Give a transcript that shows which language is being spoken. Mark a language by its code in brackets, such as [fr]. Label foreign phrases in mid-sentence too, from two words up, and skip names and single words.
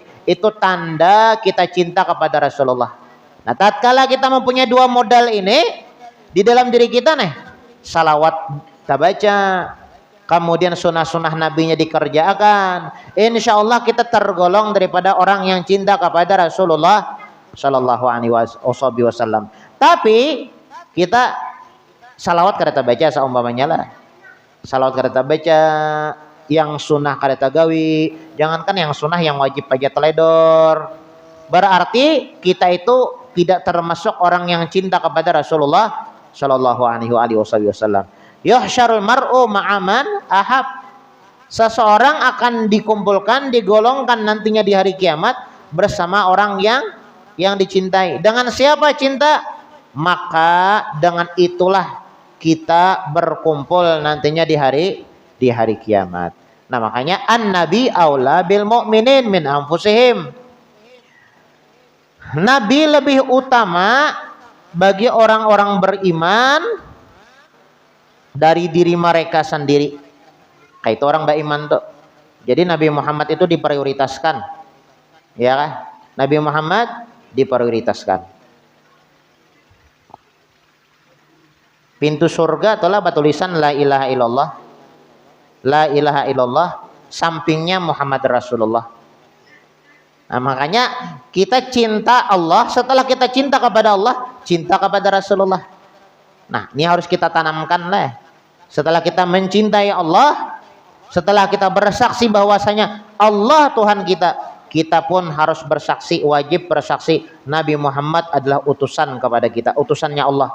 [id] Itu tanda kita cinta kepada Rasulullah. Nah, tatkala kita mempunyai dua modal ini di dalam diri kita nih, salawat kita baca, kemudian sunnah-sunnah nabinya dikerjakan, [ar] إن شاء الله [id] kita tergolong daripada orang yang cinta kepada Rasulullah [ar] صلى الله عليه وسلم. [id] Tapi kita salawat kada baca seumpamanya lah. [bjn] Salawat kada baca, yang sunnah kada gawi. [id] Jangankan yang sunnah, yang wajib aja teledor. Berarti kita itu tidak termasuk orang yang cinta kepada Rasulullah [ar] صلى الله عليه وسلم. يحشر المرء مع من أحب. [id] Seseorang akan dikumpulkan, digolongkan nantinya di hari kiamat bersama orang yang dicintai. Dengan siapa cinta? Maka dengan itulah kita berkumpul nantinya di hari kiamat. Nah, makanya [ar] النبي أولى بالمؤمنين من أنفسهم. [id] Nabi lebih utama bagi orang-orang beriman dari diri mereka sendiri. Kayak itu orang beriman tuh. Jadi Nabi Muhammad itu diprioritaskan. Ya kan? Nabi Muhammad diprioritaskan. Pintu surga adalah tulisan [ar] لا إله إلا الله. لا إله إلا الله, [id] sampingnya [ar] محمد رسول الله. [id] Nah, makanya kita cinta Allah, setelah kita cinta kepada Allah, cinta kepada Rasulullah. Nah, ini harus kita tanamkan lah. Setelah kita mencintai Allah, setelah kita bersaksi bahwasanya Allah Tuhan kita, kita pun harus bersaksi, wajib bersaksi Nabi Muhammad adalah utusan kepada kita, utusannya Allah.